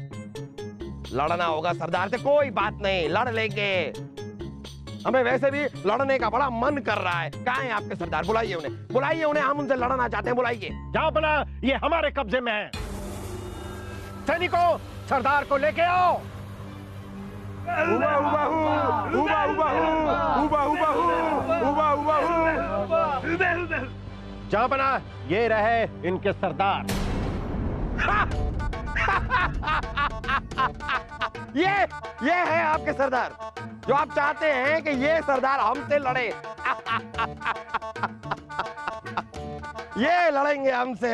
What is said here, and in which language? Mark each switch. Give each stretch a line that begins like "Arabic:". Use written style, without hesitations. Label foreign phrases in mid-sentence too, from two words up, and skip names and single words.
Hindi: लड़ना होगा सरदार से, कोई बात नहीं, लड़ लेंगे। हमें वैसे भी लड़ने का बड़ा मन कर रहा है। कहाँ हैं आपके सरदार? बुलाइए उन्हें, बुलाइए उन्हें, हम उनसे लड़ना चाहते हैं, बुलाइए। जहांपना, ये हमारे कब्जे में है। सैनिकों, सरदार को लेके आओ। उबा उबा हू, उबा उबा हू, उबा उबा हू, उबा उबा हू। जहांपना, ये रहे इनके सरदार। ये है आपके सरदार, जो आप चाहते हैं कि ये सरदार हमसे लड़े। ये लड़ेंगे हमसे।